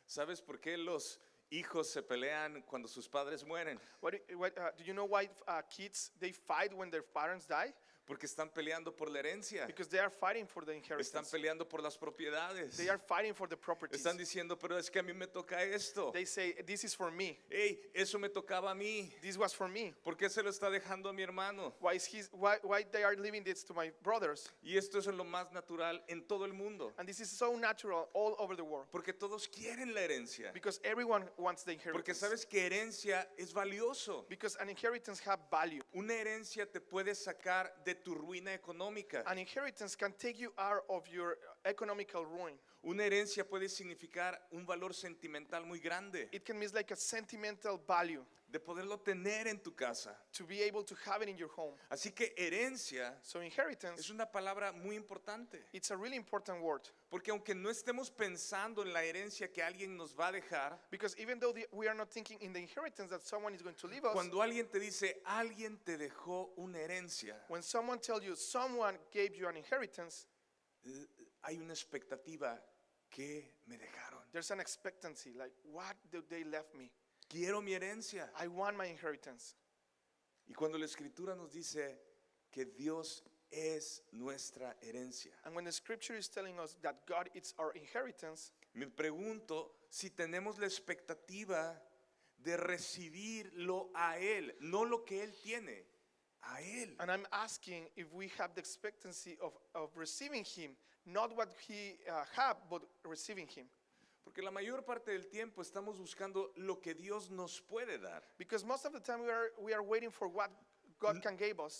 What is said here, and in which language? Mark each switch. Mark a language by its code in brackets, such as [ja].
[es] ¿Sabes por qué los hijos se pelean cuando sus padres mueren? [en] Do you know why kids they fight when their parents die? [es] Porque están peleando por la herencia. [en] Because they are fighting for the [es] Están [en] inheritance. [es] peleando por las propiedades. [en] They are fighting for the properties. [es] Están diciendo, pero es que a mí me toca esto. [en] They say, this is for me. [es] Hey, eso me tocaba a mí. [en] This was for me. [es] ¿Por qué se lo está dejando a mi hermano? [en] Why they are leaving this to my brothers? [es] Y esto es lo más natural en todo el mundo. [en] And this is so natural all over the world. [es] Porque todos quieren la herencia. [en] Because everyone wants the [es] Porque [en] inheritance. [es] sabes que herencia es valioso. [en] Because an inheritance have value. [es] Una herencia te puede sacar de tu ruina económica. [en] An inheritance can take you out of your economical ruin. [es] Una herencia puede significar un valor sentimental muy grande, [en] It can mean like a sentimental value [es] de poderlo tener en tu casa. [en] to be able to have it in your home. [es] Así que herencia [en] So inheritance, [es] es una palabra muy importante, [en] it's a really important word [es] porque aunque no estemos pensando en la herencia que alguien nos va a dejar, [en] because even though we are not thinking in the inheritance that someone is going to leave us, [es] cuando alguien te dice, alguien te dejó una herencia, [en] when someone tells you someone gave you an inheritance, [es] hay una expectativa. ¿Qué me dejaron? [en] there's an expectancy like, what did they left me? [es] Quiero mi herencia. [en] I want my inheritance. [es] Y cuando la escritura nos dice que Dios es nuestra herencia, [en] And when the scripture is telling us that God is our inheritance, [es] me pregunto si tenemos la expectativa de recibirlo a Él, no lo que Él tiene, a Él. [en] and I'm asking if we have the expectancy of receiving Him, not what He have, but receiving Him. [es] Porque la mayor parte del tiempo estamos buscando lo que Dios nos puede dar, [en] Because most of the time we are waiting for what God can give us,